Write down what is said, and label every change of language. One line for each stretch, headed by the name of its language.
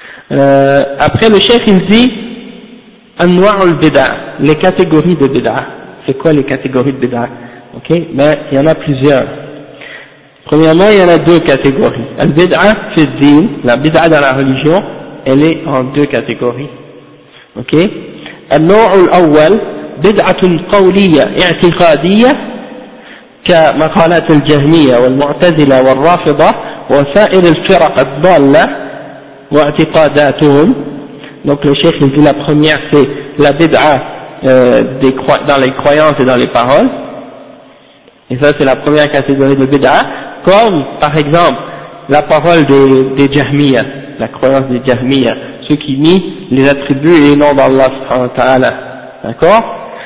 French: Après le cheikh il dit,
Arabic: anwa'ul bid'a,
French: les catégories de bid'a. C'est quoi les catégories de bid'a? Ok? Mais il y en a plusieurs. Premièrement, il y en a deux catégories.
Arabic: Al bid'a fi din,
French: la bid'a dans la religion, elle est en deux catégories. Ok?
Arabic: النوع الأول بدعة قولية اعتقادية كمقالات الجهمية والمعتزلة والرافضة وسائر الفرق الضالة واعتقاداتهم.
French: Donc le cheikh dit, la première c'est la bid'a dans les croyances et dans les paroles. Et ça c'est la première catégorie de bid'a, comme par exemple la parole des Jahmiya, la croyance des Jahmiya, ceux qui nient les attributs et les noms d'Allah subhanahu wa ta'ala, d'accord?